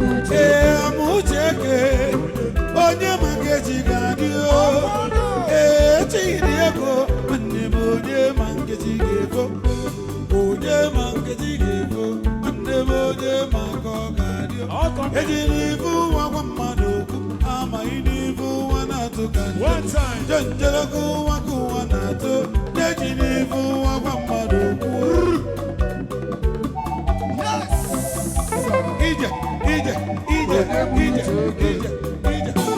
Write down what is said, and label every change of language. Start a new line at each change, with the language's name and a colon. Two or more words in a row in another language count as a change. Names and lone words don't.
Igbo: Ee, ama uche ke, onye ma nke chi ga-adị o. Ee, chi dị ego, nwanne m, onye ma nke chi ga-efo. Onye ma nke dị ga-ebu, nwanne m, onye ma ka ọ ga-adị o. Ọ kọ m. Ejila ife ụwa gwa mmadụ okwu, amaghị n'ife ụwa na-atụ ka nje.
English: One time.
Igbo: Nje njele ka ụwa ka ụwa na-atụ, na-ejila ife ụwa gwa mmadụ okwu.
English: Yes, sir.
Igbo: Ije, ije, ije, ije, ije, ije, ije.